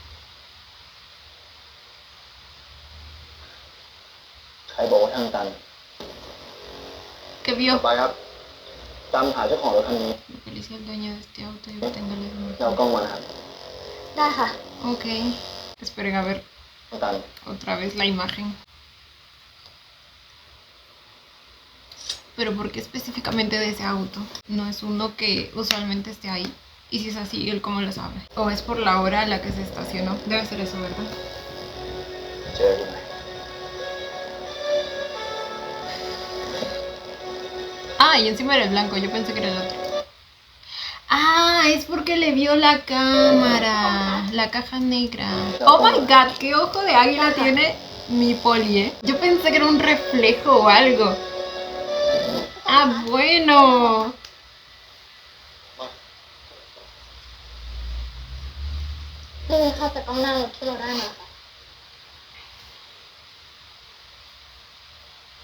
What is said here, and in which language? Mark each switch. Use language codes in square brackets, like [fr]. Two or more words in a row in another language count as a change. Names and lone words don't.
[th] ใครบอกว่าทางตัน [es] ¿Qué [th] ต่ [es] vio? [th] อไปครับตามหาเจ้าของรถคันนี้ [es] Localiza el dueño de este auto y obtenga la [th] แล้วเอากล้องมานะครับ ได้ค่ะ [es] Ok. Esperen a ver [th] น้องตัน [es] otra vez la imagen. Pero ¿por qué específicamente de ese auto? No es uno que usualmente esté ahí. Y si es así, ¿él cómo lo sabe? ¿O es por la hora a la que se estacionó? Debe ser eso, ¿verdad? [th] เจอกันไหม [es] Ah, y encima era el blanco, yo pensé que era el otro. Ah, es porque le vio la cámara, la caja negra. [en] Oh my god, [es] qué ojo de águila tiene mi poli, ¿eh? Yo pensé que era un reflejo o algo. Ah, bueno. [th] นี่เป็นภาพจากกล้องหน้ารถที่เราได้มาค่ะ